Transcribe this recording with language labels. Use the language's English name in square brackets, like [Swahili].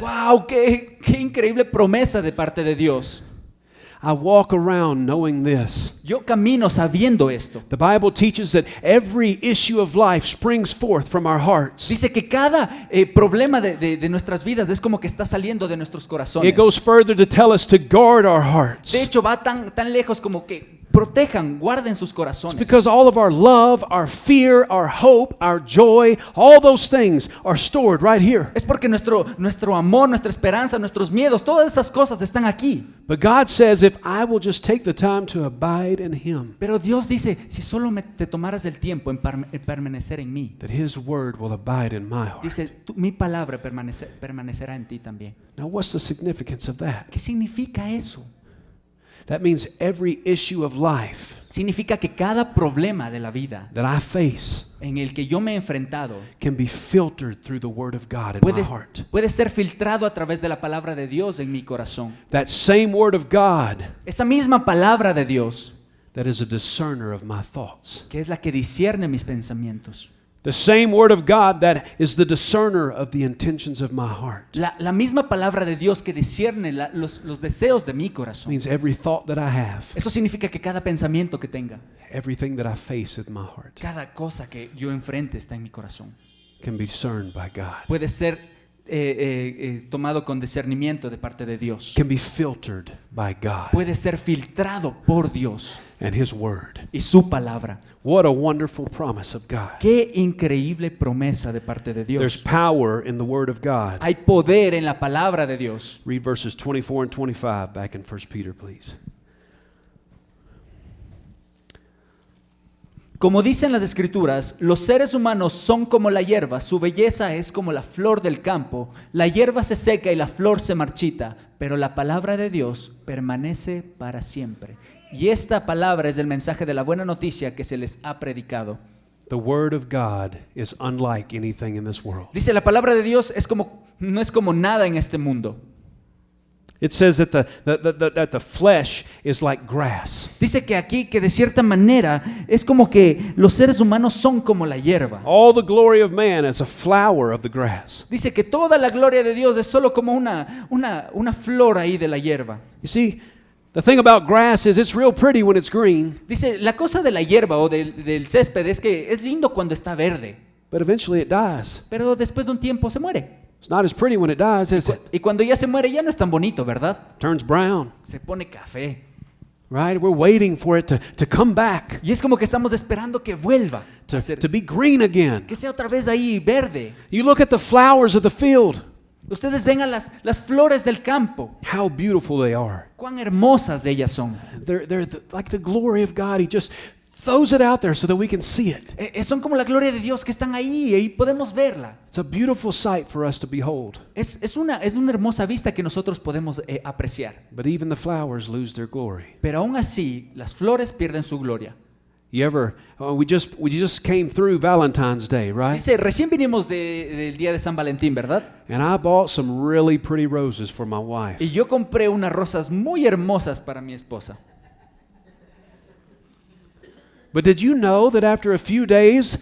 [Spanish] ¡Wow! ¡Qué increíble promesa de parte de Dios! [English] I walk around knowing this. [Spanish] Yo camino sabiendo esto. [English] The Bible teaches that every issue of life springs forth from our hearts. [Spanish] Dice que cada problema de nuestras vidas es como que está saliendo de nuestros corazones. [English] It goes further to tell us to guard our hearts. [Spanish] De hecho, va tan lejos como que protejan, guarden sus [English] It's [Spanish] corazones. [English] because all of our love, our fear, our hope, our joy, all those things are stored right here. [Spanish] Es porque nuestro amor, nuestra esperanza, nuestros miedos, todas esas cosas están aquí. [English] But God says, if I will just take the time to abide in Him, [Spanish] Pero Dios dice, si solo te tomaras el tiempo en permanecer en mí, [English] that His word will abide in my heart. [Spanish] dice, mi palabra permanecerá en ti también. [English] Now, what's the significance of that? [Spanish] ¿Qué significa eso? [English] That means every issue of life [Spanish] Significa que cada problema de la vida [English] that I face [Spanish] en el que yo me he enfrentado [English] can be filtered through the word of God in my heart. [Spanish] puede ser filtrado a través de la palabra de Dios en mi corazón. [English] That same word of God [Spanish] Esa misma palabra de Dios, [English] that is a discerner of my thoughts. [Spanish] que es la que discierne mis pensamientos. [English] The same word of God that is the discerner of the intentions of my heart. [Spanish] La misma palabra de Dios que discierne los deseos de mi corazón. [English] Means every thought that I have, [Spanish] Eso significa que cada pensamiento que tenga, [English] everything that I face in my heart [Spanish] cada cosa que yo enfrente está en mi corazón, [English] can be discerned by God, [Spanish] puede ser tomado con discernimiento de parte de Dios. [English] can be filtered by God [Spanish] Puede ser filtrado por Dios [English] and His word. [Spanish] y su palabra. [English] What a wonderful promise of God. [Spanish] Qué increíble promesa de parte de [English] There's [Spanish] Dios. [English] power in the word of God. [Spanish] Hay poder en la palabra de Dios. [English] Read verses 24 and 25 back in 1 Peter, please. [Spanish] Como dicen las Escrituras, los seres humanos son como la hierba, su belleza es como la flor del campo. La hierba se seca y la flor se marchita, pero la palabra de Dios permanece para siempre. Y esta palabra es el mensaje de la buena noticia que se les ha predicado. [English] The word of God is unlike anything in this world. [Spanish] Dice, la palabra de Dios no es como nada en este mundo. [English] It says that the flesh is like grass. [Spanish] Dice que aquí, que de cierta manera, es como que los seres humanos son como la hierba. [English] All the glory of man is a flower of the grass. [Spanish] Dice que toda la gloria de Dios es solo como una flor ahí de la hierba. [English] You see, the thing about grass is it's real pretty when it's green, [Spanish] Dice, la cosa de la hierba o del césped es que es lindo cuando está verde, [English] but eventually it dies. [Spanish] pero después de un tiempo se muere. [English] It's not as pretty when it dies, is it? [Spanish] Y cuando ya se muere ya no es tan bonito, ¿verdad? [English] Turns brown, [Spanish] Se pone café. [English] right? We're waiting for it to come back, [Spanish] Y es como que estamos esperando que vuelva, [English] to be green again. [Spanish] que sea otra vez ahí verde. [English] You look at the flowers of the field, [Spanish] Ustedes ven a las flores del campo, [English] how beautiful they are. [Spanish] cuán hermosas ellas son. [English] They're like the glory of God. He just throws it out there so that we can see it. [Spanish] Son como la gloria de Dios que están ahí y podemos verla. [English] It's a beautiful sight for us to behold. [Spanish] Es una hermosa vista que nosotros podemos apreciar. [English] But even the flowers lose their glory. [Spanish] Pero aún así, las flores pierden su gloria. [English] You ever? We just came through Valentine's Day, right? [Spanish] Dice, recién vinimos del día de San Valentín, ¿verdad? [English] And I bought some really pretty roses for my wife. [Spanish] Y yo compré unas rosas muy hermosas para mi esposa. [English] But did you know that after a few days,